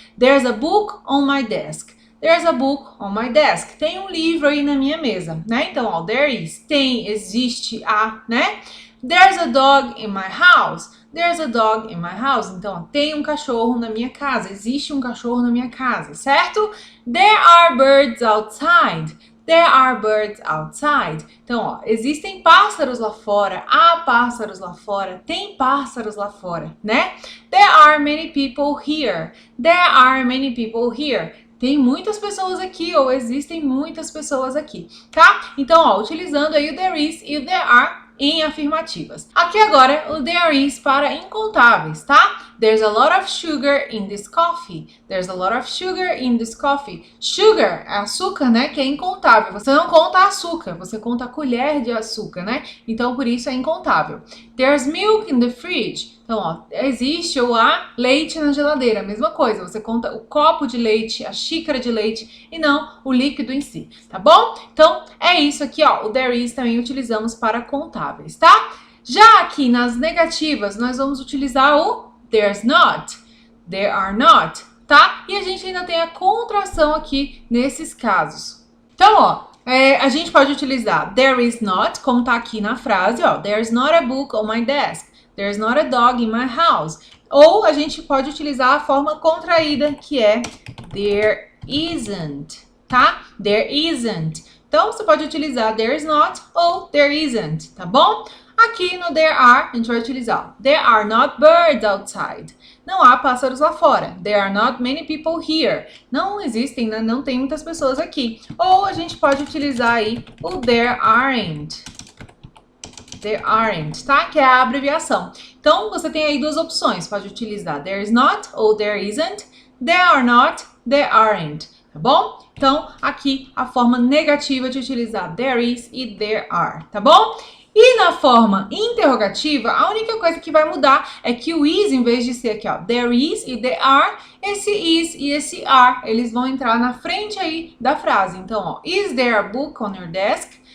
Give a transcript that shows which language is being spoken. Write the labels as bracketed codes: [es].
[en] There's a book on my desk. There's a book on my desk. [pt] Tem um livro aí na minha mesa, né? Então, ó, there is, tem, existe, há, né? [en] There's a dog in my house. There's a dog in my house. [pt] Então, ó, tem um cachorro na minha casa. Existe um cachorro na minha casa, certo? [en] There are birds outside. There are birds outside. [pt] Então, ó, existem pássaros lá fora, há pássaros lá fora, tem pássaros lá fora, né? [en] There are many people here. There are many people here. [pt] Tem muitas pessoas aqui, ou existem muitas pessoas aqui, tá? Então, ó, utilizando aí o there is e o there are em afirmativas. Aqui agora o there is para incontáveis, tá? [en] There's a lot of sugar in this coffee. There's a lot of sugar in this coffee. [pt] Sugar é açúcar, né? Que é incontável. Você não conta açúcar, você conta a colher de açúcar, né? Então, por isso é incontável. [en] There's milk in the fridge. [pt] Então, ó, existe ou há leite na geladeira. A mesma coisa, você conta o copo de leite, a xícara de leite e não o líquido em si, tá bom? Então, é isso aqui, ó. O there is também utilizamos para contáveis, tá? Já aqui nas negativas, nós vamos utilizar o there's not, there are not, tá? E a gente ainda tem a contração aqui nesses casos. Então, ó, a gente pode utilizar there is not, como tá aqui na frase, ó. [en] There's not a book on my desk. There's not a dog in my house. [pt] Ou a gente pode utilizar a forma contraída, que é there isn't, tá? There isn't. Então, você pode utilizar there's not ou there isn't, tá bom? Aqui no there are, a gente vai utilizar [en] there are not birds outside. [pt] Não há pássaros lá fora. [en] There are not many people here. [pt] Não existem, né? Não tem muitas pessoas aqui. Ou a gente pode utilizar aí o there aren't. There aren't, tá? Que é a abreviação. Então, você tem aí duas opções. Pode utilizar [en] there is not ou there isn't. There are not, there aren't. [pt] Tá bom? Então, aqui a forma negativa de utilizar there is e there are, tá bom? E na forma interrogativa, a única coisa que vai mudar é que o is, em vez de ser aqui, ó, there is e there are, esse is e esse are, eles vão entrar na frente aí da frase. Então, ó, [en] is there a book on your desk?